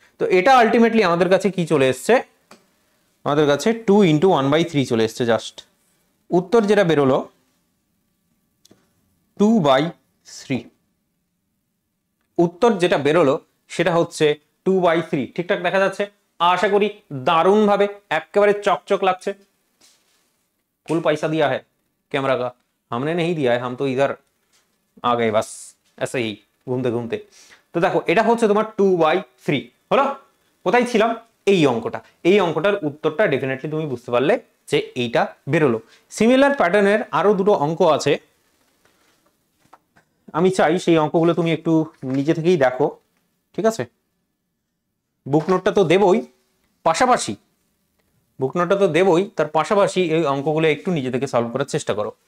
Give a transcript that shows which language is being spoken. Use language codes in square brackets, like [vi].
[bn] তো এটা আলটিমেটলি আমাদের কাছে কি চলে এসছে, আমাদের কাছে 2 × 1/3 চলে এসছে জাস্ট। উত্তর যেটা বেরোলো 2/3, উত্তর যেটা বেরোলো সেটা হচ্ছে 2/3। ঠিকঠাক দেখা যাচ্ছে আশা করি, দারুণ ভাবে একেবারে চকচক লাগছে। [hi] ফুল पैसा दिया है कैमरा का, हमने नहीं दिया है, हम तो इधर आ गए बस ऐसे ही घूमते घूमते। [bn] তো দেখো এটা হচ্ছে তোমার 2/3 হলো। কোথায় ছিলাম? এই অঙ্কটা, এই অঙ্কটার উত্তরটা ডেফিনেটলি তুমি বুঝতে পারলে যে এইটা বেরোলো। সিমিলার প্যাটার্নের আরো দুটো অঙ্ক আছে, আমি চাই সেই অঙ্কগুলো তুমি একটু নিজে থেকেই দেখো। ঠিক আছে, বুক নোটটা তো দেবই, পাশাপাশি বুক নোটটা তো দেবই, তার পাশাপাশি এই অঙ্কগুলো একটু নিজে থেকে সলভ করার চেষ্টা করো।